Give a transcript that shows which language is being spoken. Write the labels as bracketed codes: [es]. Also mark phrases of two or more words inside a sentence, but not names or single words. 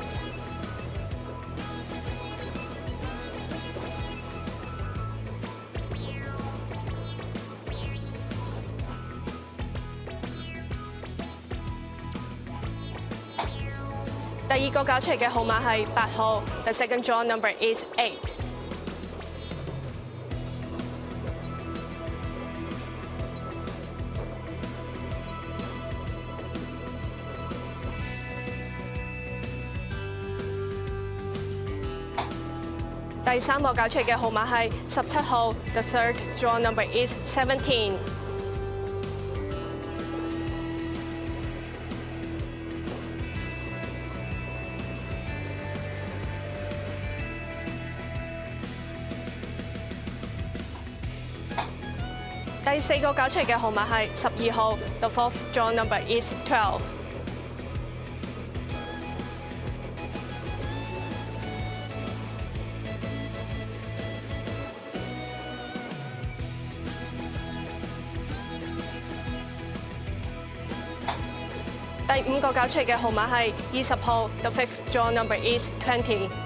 [yue] 第二個攪出嚟嘅號碼係8號 ， [en] The second draw number is 8。 [yue] 第三個攪出嚟嘅號碼係17號 ， [en] The third draw number is 17。 [yue] 第四個攪出嚟嘅號碼係12號 ， [en] The fourth draw number is 12。 [yue] 第五個攪出嚟嘅號碼係20號 ， [en] The fifth draw number is 20。